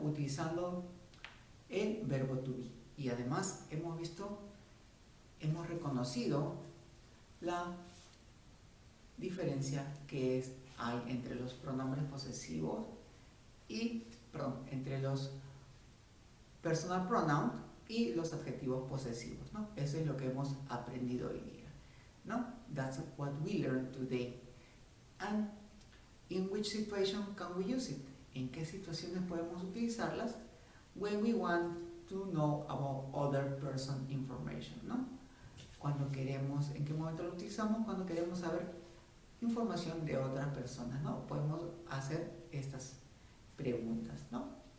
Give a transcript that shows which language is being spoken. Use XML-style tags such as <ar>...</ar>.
<es>Utilizando el verbo to be, y además hemos reconocido la diferencia que hay entre los pronombres posesivos y, entre los personal pronoun y los adjetivos posesivos, ¿no? Eso es lo que hemos aprendido hoy día, ¿no?</es> <en>That's what we learned today. And in which situation can we use it?</en> <es>¿En qué situaciones podemos utilizarlas?</es> <en>When we want to know about other person information, ¿no?</en> <es>Cuando queremos, ¿en qué momento lo utilizamos? Cuando queremos saber información de otras personas, ¿no? Podemos hacer estas preguntas, ¿no?</es>